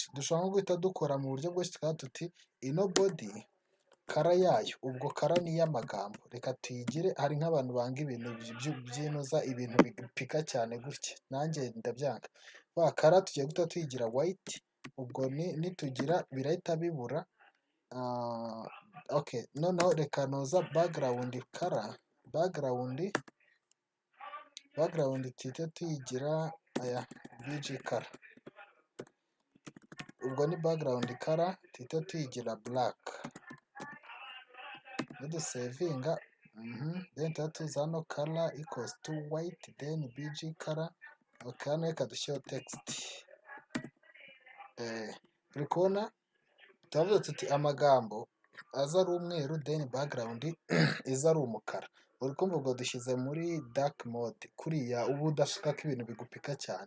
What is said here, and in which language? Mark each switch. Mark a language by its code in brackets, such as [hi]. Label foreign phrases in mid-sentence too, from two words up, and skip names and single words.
[rw] Dushobora nko guhita dukora mu buryo bwose tukaba tuti ino body kara yayo, ubwo kara ni iy'amagambo, reka tuyigire, hari nk'abantu banga ibintu byinoza, ibintu bipika cyane gutya, nanjye ndabyanga. Wa kara tugiye guhita tuyigira white, ubwo nitugira birahita bibura. Okay, noneho reka noza [en] background color, background [rw] tuhite tuyigira aya [en] bg color, [rw] ubwo ni [en] background color [rw] tuhite tuyigira black. [en] Nidusevinga then [rw] tuza hano [en] color equals to white then bg color. [rw] Okay, hano reka dushyireho text. Uri kubona turavuga tuti amagambo aza ari umweru [en] then background [rw] iza ari umukara. Uri kumva ubwo dushyize muri [en] dark mode [rw] kuriya ubu udashaka ko ibintu bigupika cyane.